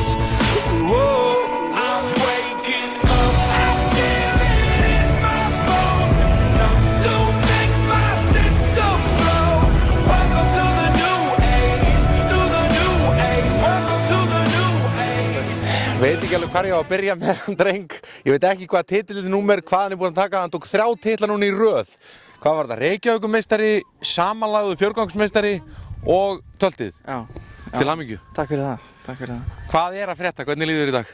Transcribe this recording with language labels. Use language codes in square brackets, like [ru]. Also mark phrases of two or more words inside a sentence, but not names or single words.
[en] Whoa, I'm waking up, I feel it in my bones. Enough to make my system blow. Welcome to the new age, to the new age. Welcome to the new age. [is] Veit ekki alveg hvar ég á að byrja með hann dreng. Ég veit ekki hvað titillinn númer, hvað hann er búinn að taka. Hann tók 3 titla núna í röð. Hvað var það? Reykjavíkurmeistari, samanlagður fjórgangsmeistari og töltið. Já. Til hamingju. Takk fyrir það, takk fyrir það. Hvað er að frétta? Hvernig líður þér í dag?